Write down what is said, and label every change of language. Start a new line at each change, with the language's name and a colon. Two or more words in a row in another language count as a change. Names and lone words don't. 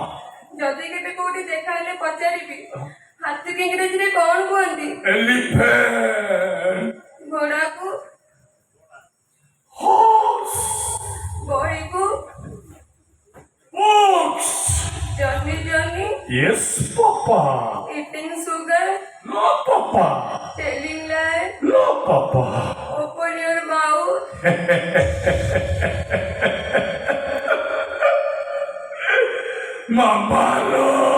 Odia: ଯଦି କେବେ କୋଉଠି ଦେଖା ହେଲେ ପଚାରିବି ହାତୀକୁ ଇଂରେଜୀରେ କଣ କୁହନ୍ତି ଏଲିଫେଣ୍ଟ ଘୋଡ଼ାକୁ ହର୍ସ ବହିକୁ ବୁକ୍ସ ଜହ୍ନି ଜହ୍ନି
English: Yes, Papa. eating sugar No, Papa. telling lie No, Papa. open your mouth Mama, no.